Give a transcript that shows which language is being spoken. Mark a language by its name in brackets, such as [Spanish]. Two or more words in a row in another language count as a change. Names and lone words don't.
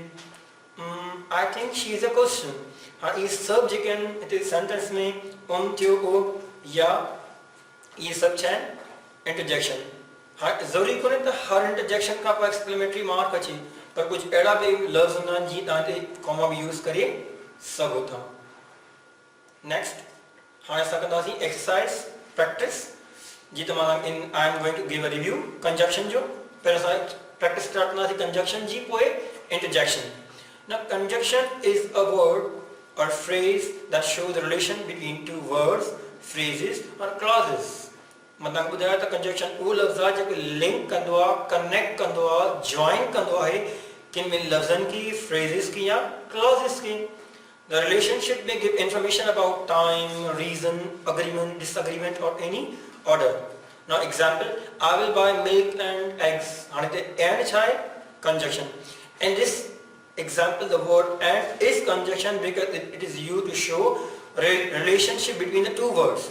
[English] I think she is a question. [Sindhi] हाणे इहे सभु जेके आहिनि हिते सेंटेंस में थियो ओ या इहे सभु छा आहिनि? इंटरजेक्शन। हाणे ज़रूरी कोन्हे त हर इंटरजेक्शन खां पोइ [English] exclamatory mark [Sindhi] अचे, पर कुझु अहिड़ा बि लफ़्ज़ हूंदा आहिनि जीअं तव्हां हिते कॉमा बि यूज़ करे सघो था। नेक्स्ट, हाणे असां कंदासीं [English] exercise practice, [Sindhi] जी त मां [English] I am going to give a review conjunction [Sindhi] जो। पहिरियों असां [English] practice start [Sindhi] कंदासीं कंजक्शन जी, पोइ इंटरजेक्शन। [English] Now, conjunction is a word or phrase that shows the relation between two words, phrases or clauses. [Sindhi] मतलब ॿुधायो त कंजक्शन उहो लफ़्ज़ आहे जेको लिंक कंदो आहे, कनेक्ट कंदो आहे, जॉइन कंदो आहे किन ॿिनि लफ़्ज़नि की, फ्रेज़िस की या क्लॉज़िस की। [English] The relationship may give information about time, reason, agreement, disagreement or any order. Now example, I will buy milk and eggs. And conjunction. In this example, the word and is conjunction because it is used to show relationship between the two words.